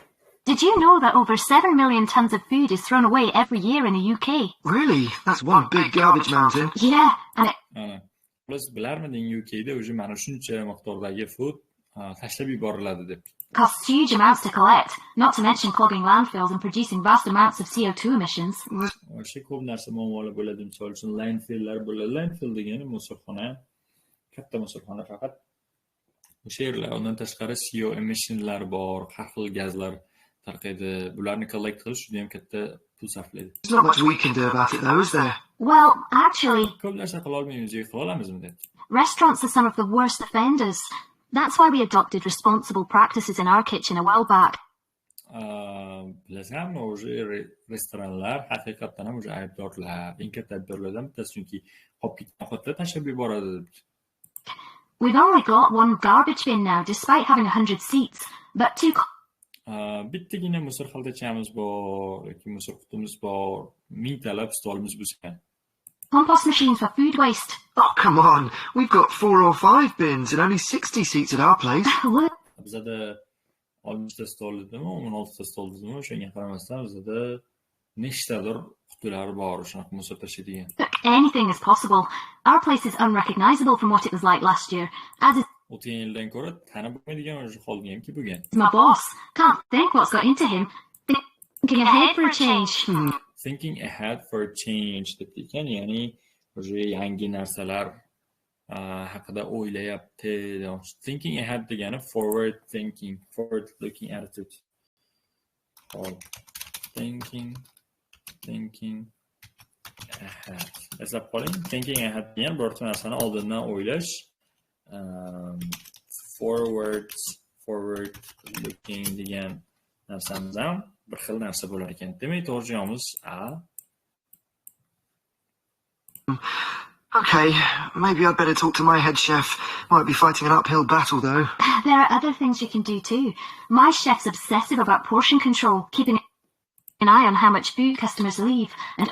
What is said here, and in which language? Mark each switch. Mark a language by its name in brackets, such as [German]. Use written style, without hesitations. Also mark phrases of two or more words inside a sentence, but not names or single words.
[English] Did you know that over 7 million tons of food is thrown away every year in the UK? Really? That's one big garbage mountain. Yeah, and [Uzbek] Plus bilarmiding UKda o'sha mana shuncha miqdordagi food tashlab yuboriladi deb. [English] Costs huge amounts to collect, not to mention clogging landfills and producing vast amounts of CO2 emissions. [Uzbek] O'sha ko'p narsa muammolar bo'ladi, misol uchun landfilllar bo'ladi. Landfill degani musorxona, katta musorxona faqat. O'sha yerlar, undan tashqari CO emissionlar bor, har xil gazlar tarqaydi. Bularni collect qilish juda ham katta pul sarflaydi. [English] There's not much we can do about it though, is there? Well, actually, [Uzbek] ko'p narsa qila olmaymiz, qila olamizmi deb. [English] Restaurants are some of the worst offenders. That's why we adopted responsible practices in our kitchen a while back. [Uzbek] Bilasizmi, o'sha restoranlar haqiqatdan ham o'sha aybdorlar, eng katta aybdorlardan bittasi, chunki qolib ketgan ovqatni tashlab yuboradi. [English] We've only got one garbage bin now, despite having 100 seats, but two. [Uzbek] Bittagina musor xaltachamiz bor, yoki musor qutimiz bor, mingtalab stolimiz bo'lgan. [English] Compost machines for food waste. Oh, come on. We've got 4 or 5 bins and only 60 seats at our place. [Uzbek] Bizada 60 ta stol edimi, 16 ta stol edimi, o'shanga qaramasdan bizada nechtadir qutilar bor, shunaqa musor tashlaydigan. [English] Look, anything is possible. Our place is unrecognizable from what it was like last year. As is [Uzbek] o'tgan yildan ko'ra tanib bo'lmaydigan o'sha holga hamki bo'lgan. [English] My boss. Can't think what's got into him. Thinking ahead for a change. Thinking ahead for a change [Uzbek] deb ekan, ya'ni o'sha yangi narsalar haqida o'ylayapti. [English] Thinking ahead degani forward thinking, forward looking attitude. Thinking ahead. [Uzbek] Eslab qoling, [English] thinking ahead [Uzbek] degan birorta narsani oldindan o'ylash. [English] Forward looking [Uzbek] degan narsamiz ham bir xil narsa bo'lar ekan. Demak, to'g'ri javobimiz A. [English] Okay, maybe I'd better talk to my head chef. Might be fighting an uphill battle, though. There are other things you can do too. My chef's obsessive about portion control, keeping an eye on how much food customers leave, and